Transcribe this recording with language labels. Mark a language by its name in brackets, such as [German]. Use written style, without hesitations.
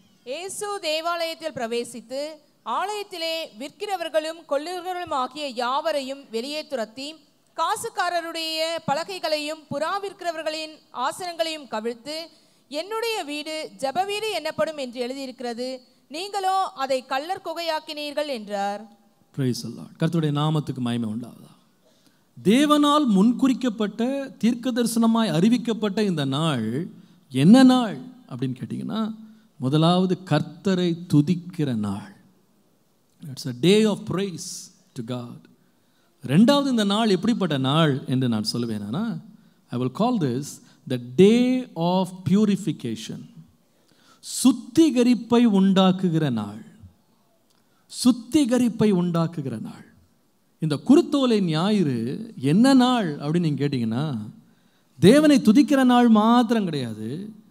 [Tamil] இயேசு தேவாலயத்தில் பிரவேசித்து ஆலயத்திலே விற்கிறவர்களும் கொள்ளுகிறவர்களும் ஆகிய யாவரையும் வெளியே துரத்தி, காசுக்காரருடைய பலகைகளையும் புறா விற்கிறவர்களின் ஆசனங்களையும் கவிழ்த்து, என்னுடைய வீடு ஜெப வீடு என்னப்படும் என்று எழுதியிருக்கிறது, நீங்களோ அதை கள்ளர் குகையாக்கினீர்கள் என்றார். [English] Praise the Lord. [Tamil] கர்த்தருடைய நாமத்துக்கு மகிமை உண்டாவதாக. தேவனால் முன்குறிக்கப்பட்ட தீர்க்க தரிசனமாய் அறிவிக்கப்பட்ட இந்த நாள் என்ன நாள் அப்படின்னு கேட்டிங்கன்னா, முதலாவது கர்த்தரை துதிக்கிற நாள். [English] It's a day of praise to God. [Tamil] ரெண்டாவது, இந்த நாள் எப்படிப்பட்ட நாள் என்று நான் சொல்லுவேனா, [English] I will call this the day of purification. [Tamil] சுத்திகரிப்பை உண்டாக்குகிற நாள். சுத்திகரிப்பை உண்டாக்குகிற நாள். இந்த குருத்தோலை ஞாயிறு என்ன நாள் அப்படின்னு நீங்கள் கேட்டிங்கன்னா, தேவனை துதிக்கிற நாள் மாத்திரம் கிடையாது.